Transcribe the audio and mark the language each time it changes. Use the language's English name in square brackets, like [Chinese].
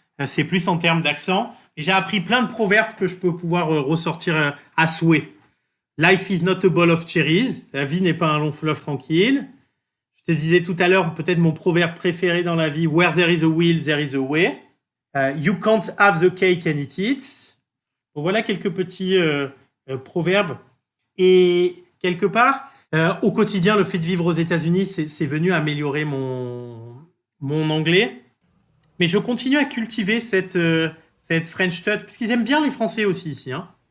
[French] C'est plus en termes d'accent. Et j'ai appris plein de proverbes que je peux pouvoir ressortir à souhait. [English] Life is not a bowl of cherries. [French] La vie n'est pas un long fleuve tranquille. Je te disais tout à l'heure, peut-être mon proverbe préféré dans la vie. [English] Where there is a will, there is a way. You can't have the cake and eat it. [French] Bon, voilà quelques petits proverbes. Et quelque part, au quotidien, le fait de vivre aux États-Unis, c'est venu améliorer mon anglais. Mais je continue à cultiver cette French touch, parce qu'ils aiment bien les Français aussi ici, hein.